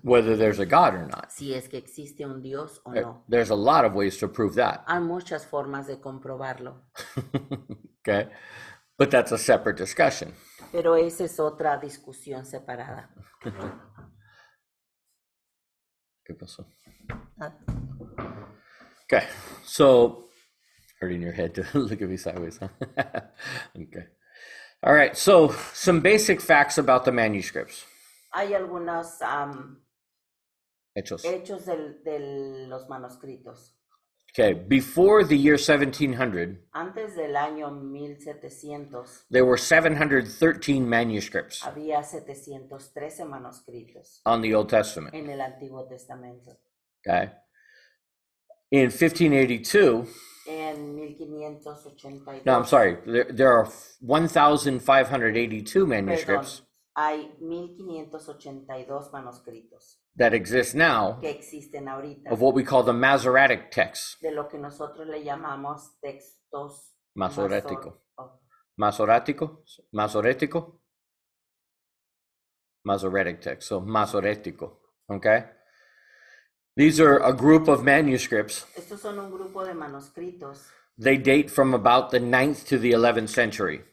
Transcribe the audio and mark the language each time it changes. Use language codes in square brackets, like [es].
[en] Whether there's a God or not. [es] Si es que existe un Dios o no. [en] There's a lot of ways to prove that. [es] Hay muchas formas de comprobarlo. [en] Okay? But that's a separate discussion. [es] Pero esa es otra discusión separada. ¿Qué pasó? Ah. [en] Okay, so hurting your head to look at me sideways, huh? Okay. All right, so some basic facts about the manuscripts. [es] Hay algunos Hechos. hechos de los manuscritos. [en] Okay, before the year 1700, [es] Antes del año 1700, [en] there were 713 manuscripts [es] había 713 manuscritos [en] on the Old Testament. [es] en el Antiguo Testamento. [en] Okay. In 1582, [es] En 1582. [en] no, I'm sorry, there are 1,582 manuscripts [es] Hay 1582 manuscritos [en] that exist now [es] que existen ahorita [en] of what we call the Masoretic texts. [es] de lo que nosotros le llamamos textos Masorético. oh, Masorético? Masorético? [en] Masoretic text, so Masorético, okay? These are a group of manuscripts. [es] Estos son un grupo de manuscritos [en] They date from about the 9th to the 11th century.